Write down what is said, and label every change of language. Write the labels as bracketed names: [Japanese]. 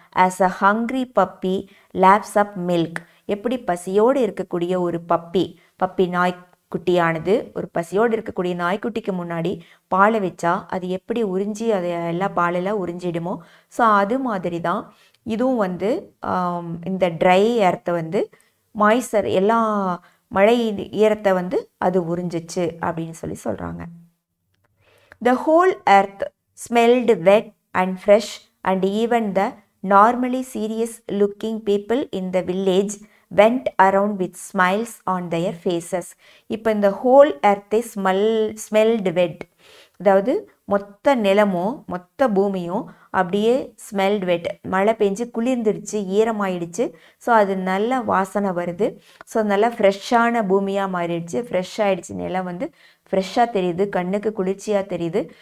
[English] As a hungry puppy laps up milk. [Tamil] எப்படி பசியோடு இருக்கக்கூடிய ஒரு பப்பி நாய்க்குட்டியானது ஒரு பசியோடு இருக்கக்கூடிய நாய்க்குட்டிக்கு முன்னாடி பாலை வச்சா அது எப்படி உறிஞ்சி அதை எல்லாம் பாலெல்லாம் உறிஞ்சிடுமோ, ஸோ அது மாதிரி தான் இதுவும் வந்து இந்த ட்ரை எர்த்தை வந்து மாய்ச்சர் எல்லா மழை ஈரத்தை வந்து அது உறிஞ்சிச்சு அப்படின்னு சொல்கிறாங்க. [English] The whole earth smelled wet and fresh and even the normally serious looking people in the village went around with smiles on their faces. [Tamil] இப்போ இந்த [English] whole earth smelled wet, [Tamil] அதாவது மொத்த நிலமும் மொத்த பூமியும் அப்படியே ஸ்மெல்ட் வெட், மழை பெஞ்சு குளிர்ந்துடுச்சு, ஈரமாயிடுச்சு. ஸோ அது நல்ல வாசனை வருது. ஸோ நல்லா ஃப்ரெஷ்ஷான பூமியாக மாறிடுச்சு, ஃப்ரெஷ் ஆகிடுச்சு, நிலம் வந்து ஃப்ரெஷ்ஷாக தெரியுது, கண்ணுக்கு குளிர்ச்சியாக தெரியுது.